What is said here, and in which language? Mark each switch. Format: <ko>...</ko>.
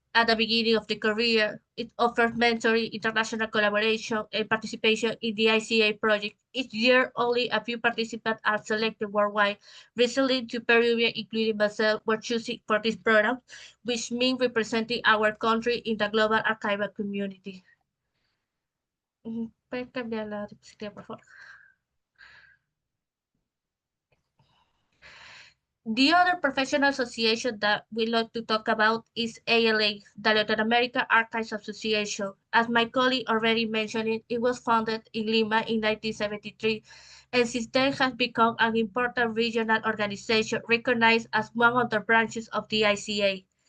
<en>at the beginning of the career. It offers mentoring, international collaboration, and participation in the ICA project. Each year, only a few participants are selected worldwide. Recently, two Peruvians, including myself, were chosen for this program, which means representing our country in the global archival community.</en> <es>¿Puedes cambiar la diapositiva, por favor?</es> <en>The other professional association that we like to talk about is ALA, the Latin American Archives Association. As my colleague already mentioned, it was founded in Lima in 1973, and since then has become an important regional organization recognized as one of the branches of the ICA.</en>